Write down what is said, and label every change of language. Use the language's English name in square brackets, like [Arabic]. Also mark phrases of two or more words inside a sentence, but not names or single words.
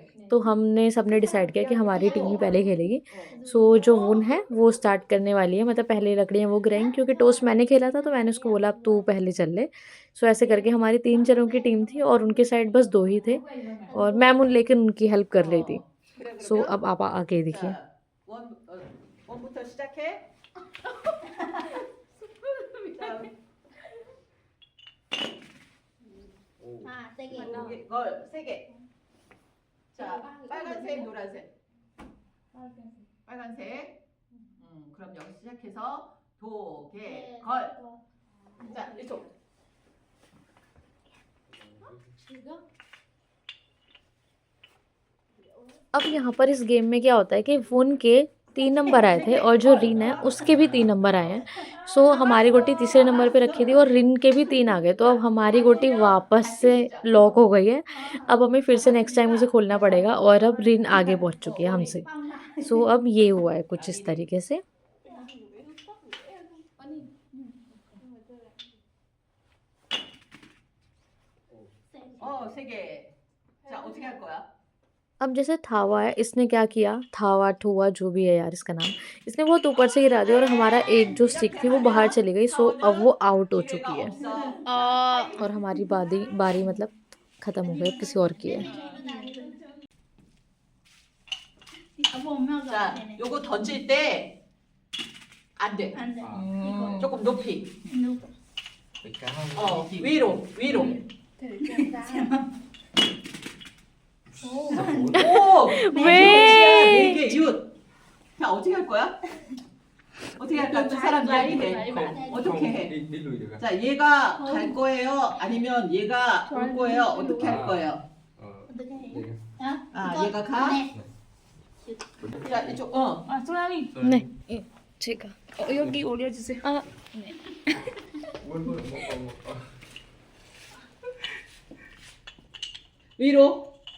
[Hindi] तो हमने सबने डिसाइड किया कि हमारी टीम ही पहले खेलेगी। सो जो वुन है वो स्टार्ट करने वाली है, मतलब पहले लकड़ियाँ वो गिराएंगी, क्योंकि टॉस मैंने खेला था तो मैंने उसको बोला अब तू पहले चल ले। सो ऐसे करके हमारी 3 जनों की टीम थी और उनके साइड बस 2 ही थे, और मैम लेकिन उनकी हेल्प कर रही थी। सो अब आप आगे देखिए। [Korean] 자, 원부터 시작해. 자, 아, 세게. 걸 3개. 자, 빨간색, 노란색. 빨간색. 그럼 여기 시작해서 도개, 걸. 자, 이쪽. [Hindi] अब यहाँ पर इस गेम में क्या होता है कि वुन के 3 नंबर आए थे और जो रिन है उसके भी 3 नंबर आए हैं। सो हमारी गोटी तीसरे नंबर पे रखी थी और रिन के भी 3 आ गए, तो अब हमारी गोटी वापस से लॉक हो गई है। अब हमें फिर से [English] next time [Hindi] उसे खोलना पड़ेगा, और अब रिन आगे पहुँच चुकी है हमसे। सो अब ये हुआ है कुछ इस तरीके से। [Korean] 어, 3개. 자, 어떻게 할 거야? [Hindi] अब जैसे थावा है, इसने क्या किया, थावा ठुआ जो भी है यार इसका नाम, इसने बहुत ऊपर से गिरा दिया और हमारा एक जो स्टिक थी वो बाहर चली गई। सो अब वो आउट हो चुकी है, और हमारी बारी बारी मतलब ख़त्म हो गई, अब किसी और की है। [Korean] 아빠 엄마가 자, 되네. 요거 던질 때 안 돼. 안 돼. 조금 높이. [Vietnamese] Phải cao. [Korean] 위로. 오! 왜? 4개 이웃. 자, 어떻게 할 거야? 어떻게 할까? 두 사람 이야기해. 어떻게 해? [Vietnamese] Đi lùi được à? [Korean] 자, 얘가 갈 거예요? 아니면 얘가 올 거예요? 어떻게 할 거예요? 어떻게 해? [Vietnamese] Đi. [Korean] 아, 이거 얘가 가? 네. 자, 이쪽. 아, 소라미. 네, 제가 여기 올려주세요. 아, 위로.